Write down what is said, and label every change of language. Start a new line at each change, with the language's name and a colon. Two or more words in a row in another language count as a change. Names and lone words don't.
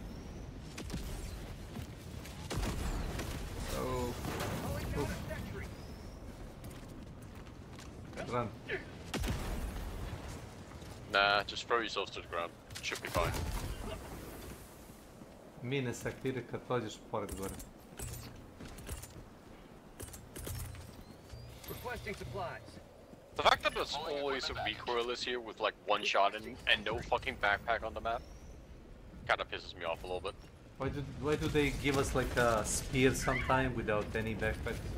English: Oh. Oof. Run. Nah, just throw yourself to the ground. Should be fine.
Serbian: Mine se aktivira kad prođeš pored gore.
English: Requesting supplies. The fact that there's always a recoilless here with like one shot and no fucking backpack on the map kinda pisses me off a little bit. Why do they give us like a spear sometime without any backpack?